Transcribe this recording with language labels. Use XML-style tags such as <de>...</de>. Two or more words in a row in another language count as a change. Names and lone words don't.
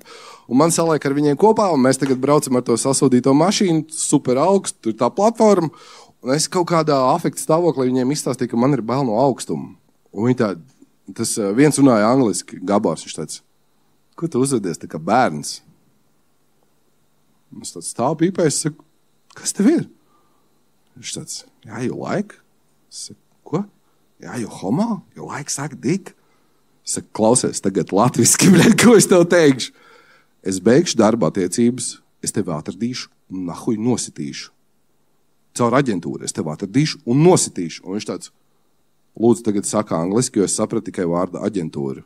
<lv>Un man saliek ar viņiem kopā, un mēs tagad braucam ar to sasodīto mašīnu, super augstu, tur tā platforma, un es kaut kādā afekta stāvoklī viņiem izstāstīju, ka man ir bail no augstuma. Un viņi tā, tas viens runāja angliski, Gabors, viņš tāds, ko tu uzvedies tā kā bērns? Es tāds stāv pīpēs, es saku, kas tev ir? Viņš tāds,</lv> <en>yeah, you like?</en> <lv>Es saku, ko?</lv> <en>Yeah, you homo? You like suck dick?</en> <lv>Es saku, klausies tagad latviski, ko es tev teikšu? Es beigšu darba attiecības, es tevi atradīšu un nahuj nositīšu. Caur aģentūru es tevi atradīšu un nositīšu. Un viņš tāds, lūdzu tagad saka angliski, jo es sapratu tikai vārdu aģentūru.</lv>